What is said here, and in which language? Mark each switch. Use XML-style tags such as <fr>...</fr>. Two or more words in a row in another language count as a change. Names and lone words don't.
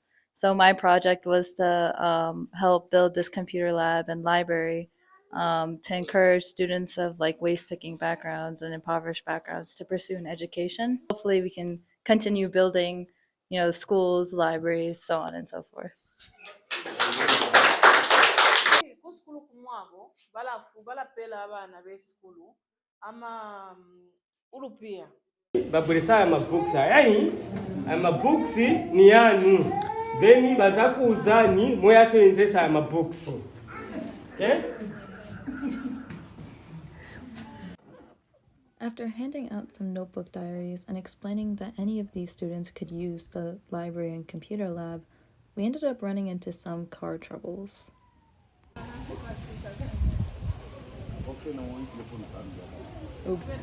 <en>So my project was to help build this computer lab and library to encourage students of like waste picking backgrounds and impoverished backgrounds to pursue an education. Hopefully, we can continue building, schools, libraries, so on and so forth.</en> <bem>Kuskulu kumwabo balapela abana b'eskulu ama ulupia. Babulisa aya mabooks ayayi aya mabooks ni yanu then baza kuuzani muyasenzesa aya mabooks.</bem> <en>Okay? After handing out some notebook diaries and explaining that any of these students could use the library and computer lab, we ended up running into some car troubles. Oops.</en>